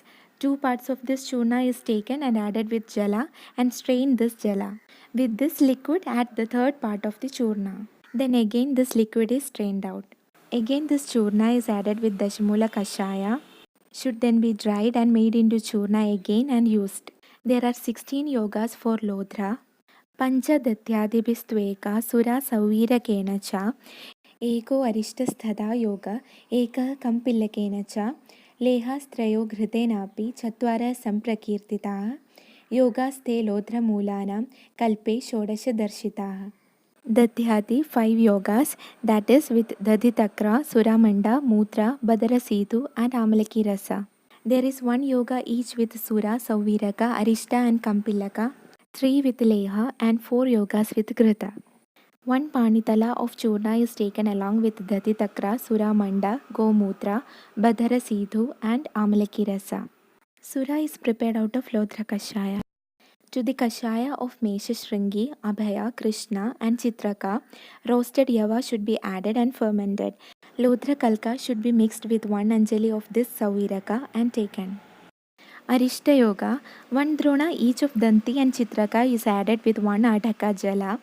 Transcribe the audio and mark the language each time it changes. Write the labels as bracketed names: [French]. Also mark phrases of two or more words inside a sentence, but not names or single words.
[English] 2 parts of this Churna is taken and added with Jala and strain this Jala. With this liquid, add the 3rd part of the Churna. Then again this liquid is strained out. Again this Churna is added with Dashamula Kashaya, should then be dried and made into Churna again and used. There are 16 yogas for Lodra. [Sanskrit] पञ्च दत्यादिभिस्त्वेक सुरा सौवीरकेण च एको अरिष्टस्तथा योग एक काम्पिल्लकेन च लेहास्त्रयो घृतेनापि चत्वार सम्प्रकीर्तिताः योगास्ते लोद्र मूलानाम् कल्पे षोडश दर्शिताः. [English] Datyati 5 yogas, that is with Daditakra, Suramanda, Mutra, Badara Sidhu and Amalaki Rasa. There is 1 yoga each with Sura, Sauviraka, Arishta and Kampilaka, 3 with Leha and 4 yogas with Grita. 1 Panitala of Churna is taken along with Daditakra, Suramanda, Gomutra, Badara Sidhu and Amalaki Rasa. Sura is prepared out of Lodra Kashaya. To the Kashaya of Mesha Shringi, Abhaya, Krishna and Chitraka, roasted yava should be added and fermented. Lodra Kalka should be mixed with 1 Anjali of this Saviraka and taken. Arishta Yoga, 1 Drona each of Danti and Chitraka is added with 1 Adhaka Jala.